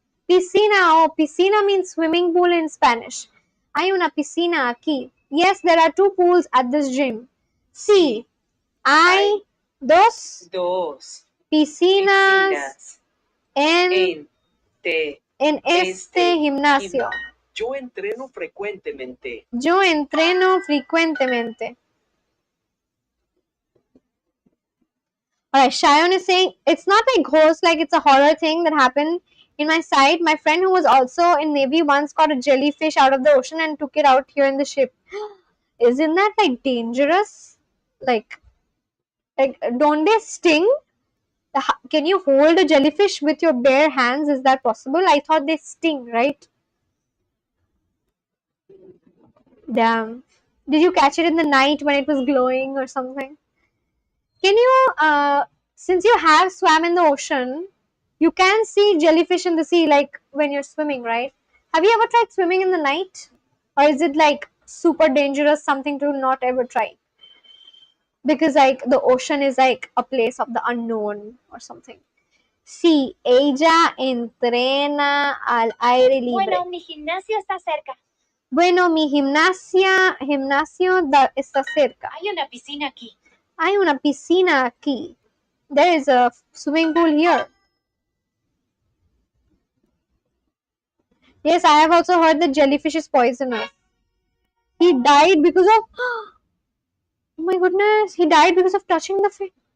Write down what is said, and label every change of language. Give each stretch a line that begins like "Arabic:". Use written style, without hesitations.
English: Piscina, oh, piscina means swimming pool in Spanish.
Spanish: Hay una piscina aquí.
English: Yes, there are two pools at this gym.
Spanish: Sí, hay dos piscinas en este gimnasio. Yo entreno frecuentemente. Yo entreno frecuentemente.
English: Alright, Shayon is saying it's not like ghost, like it's a horror thing that happened in my side. My friend who was also in Navy once caught a jellyfish out of the ocean and took it out here in the ship. Isn't that like dangerous? Like don't they sting? Can you hold a jellyfish with your bare hands? Is that possible? I thought they sting, right? Damn. Did you catch it in the night when it was glowing or something? Can you, since you have swam in the ocean, you can see jellyfish in the sea like when you're swimming, right? Have you ever tried swimming in the night? Or is it like super dangerous, something to not ever try? Because like the ocean is like a place of the unknown or something.
Spanish: Sí, ella entrena al aire libre. Bueno, mi gimnasio está cerca. Bueno, mi gimnasio está cerca. Hay una piscina aquí. Hay una piscina aquí.
English: There is a swimming pool here. Yes, I have also heard that jellyfish is poisonous. He died because of. Oh my goodness, he died because of touching the fish.